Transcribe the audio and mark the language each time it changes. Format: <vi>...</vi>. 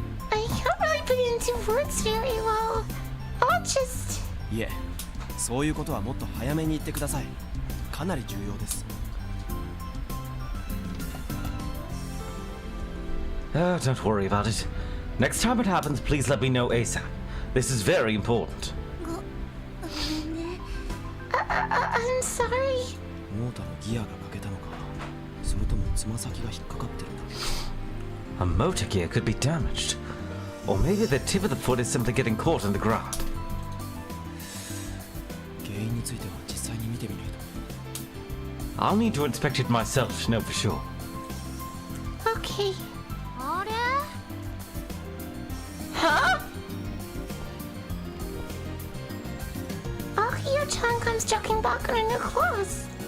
<en>I can't really put it into words very well. I'll just...</en> <ja>いえ、そういうことはもっと早めに言ってください。かなり重要です。</ja> <en>Oh, don't worry about it. Next time it happens, please let me know ASAP. This is very important.</en> <ja>ごめんね。</ja> <en>I'm sorry.</en> <ja>モーターのギアが欠けたのか、それともつま先が引っかかってるんだ。</ja> <en>A motor gear could be damaged. Or maybe the tip of the foot is simply getting caught in the ground.</en> <ja>原因については実際に見てみないと。</ja> <en>I'll need to inspect it myself to know for sure. Okay.</en> <ja>あれ？</ja> <en>Huh? Akio-chan comes jogging back in her new clothes.</en>